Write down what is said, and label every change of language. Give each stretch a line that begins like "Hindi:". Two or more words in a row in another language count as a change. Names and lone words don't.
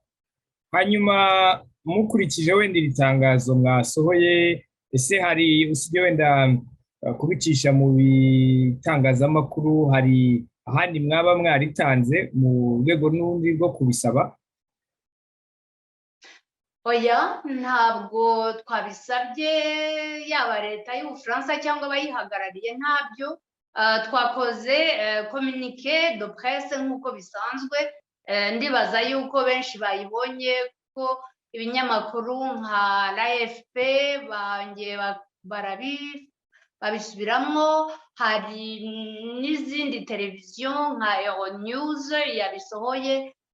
Kinyarwanda: Hanyuma mukurikije wenda iri tangazo mwasohoye, ese hari usibye wenda kubicisha mu bitangazamakuru, hari ahandi mwaba mwaritanze mu rwego n'undi rwo kubisaba? Oya, ntabwo twabisabye, yaba leta y'Ubufaransa cyangwa abayihagarariye, ntabyo. Twakoze
French: communiqué de presse
Kinyarwanda: nk'uko bisanzwe. Ndibaza yuko benshi bayibonye, ko ibinyamakuru nka l'AFP babisubiramo, hari n'izindi televiziyo nka Euronews yabisohoye.